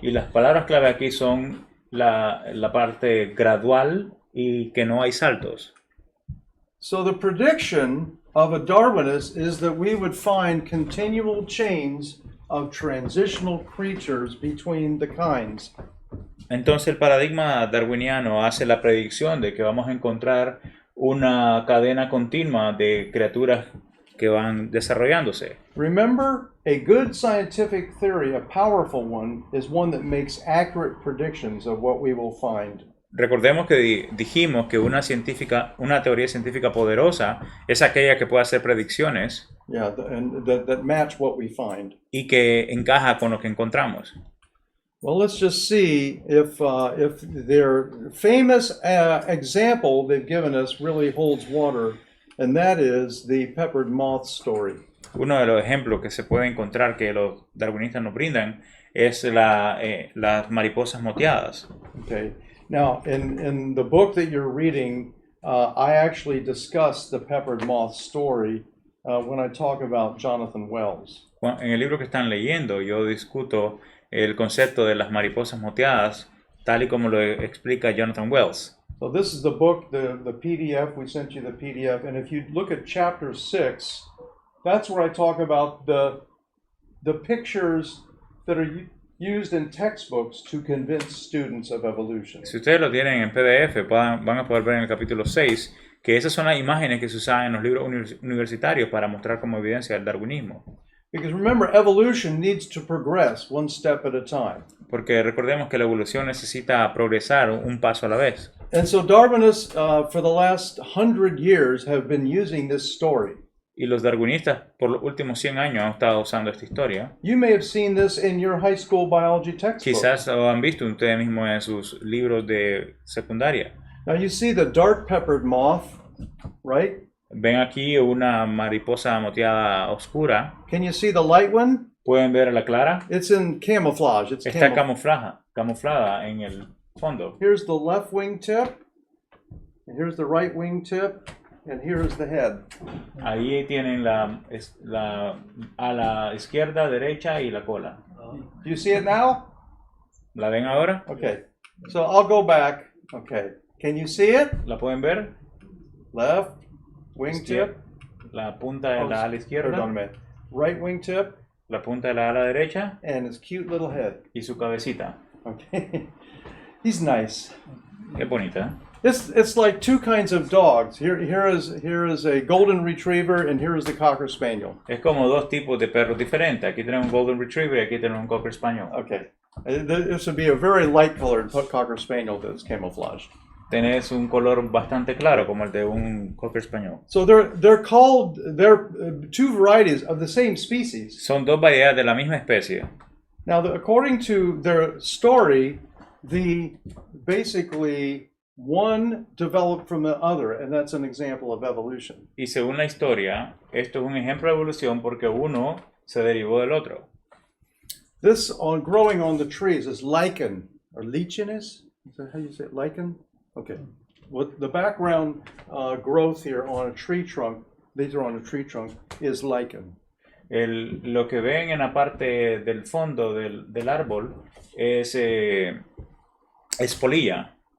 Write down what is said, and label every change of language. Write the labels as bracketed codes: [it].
[es] Y las palabras clave aquí son la parte gradual y que no hay saltos. [en] So the prediction of a Darwinist is that we would find continual chains of transitional creatures between the kinds. [es] Entonces el paradigma darwiniano hace la predicción de que vamos a encontrar una cadena continua de criaturas que van desarrollándose. [en] Remember, a good scientific theory, a powerful one, is one that makes accurate predictions of what we will find. [es] Recordemos que dijimos que una teoría científica poderosa es aquella que puede hacer predicciones [en] Yeah, and that match what we find. [es] y que encaja con lo que encontramos. [en] Well, let's just see if their famous example they've given us really holds water, and that is the peppered moth story. [es] Uno de los ejemplos que se puede encontrar que los darwinistas nos brindan es las mariposas moteadas. [en] Okay. Now, in the book that you're reading, I actually discuss the peppered moth story when I talk about Jonathan Wells. [es] En el libro que están leyendo, yo discuto el concepto de las mariposas moteadas, tal y como lo explica Jonathan Wells. [en] So this is the book, the PDF. We sent you the PDF, and if you look at chapter 6, that's where I talk about the pictures that are used in textbooks to convince students of evolution. [es] Si ustedes lo tienen en PDF, van a poder ver en el capítulo 6 que esas son las imágenes que se usaban en los libros universitarios para mostrar como evidencia del darwinismo. [en] Because remember, evolution needs to progress one step at a time. [es] Porque recordemos que la evolución necesita progresar un paso a la vez. [en] And so Darwinists, for the last 100 years, have been using this story. [es] Y los darwinistas por los últimos 100 años han estado usando esta historia. [en] You may have seen this in your high school biology textbook. [es] Quizás lo han visto ustedes mismos en sus libros de secundaria. [en] Now you see the dark-peppered moth, right? [es] Ven aquí una mariposa moteada oscura. [en] Can you see the light one? [es] Pueden ver a la clara. [en] It's in camouflage. It's [es] Está [en] camouflage. [es] camuflada en el fondo. [en] Here's the left wing tip, and here's the right wing tip, and here's the head. [es] Ahí tienen a la izquierda, derecha y la cola. [en] Do you see it now? [es] ¿La ven ahora? [en] Okay. So I'll go back. Okay. Can you see it? [es] ¿La pueden ver? [en] Left wing tip. [es] La punta de la ala izquierda, Perdóname. [en] Right wing tip, [es] la punta de la ala derecha [en] and his cute little head. [es] y su cabecita. [en] Okay. He's nice. [es] Qué bonita. [en] It's like two kinds of dogs. Here is a golden retriever, and here is the cocker spaniel. [es] Es como dos tipos de perros diferentes. Aquí tenemos un Golden Retriever y aquí tenemos un Cocker Spaniel. [en] Okay. This would be a very light-colored cocker spaniel that's camouflaged. [es] Tenés un color bastante claro como el de un Cocker Spaniel. [en] So they're two varieties of the same species. [es] Son dos variedades de la misma especie. [en] Now, according to their story, basically one developed from the other, and that's an example of evolution. [es] Y según la historia, esto es un ejemplo de evolución porque uno se derivó del otro. [en] This growing on the trees is lichen, or lichenous. Is that how you say it? Lichen? Okay. What the background growth here on a tree trunk, these are on a tree trunk, is lichen. [es] Lo que ven en la parte del fondo del árbol es polilla.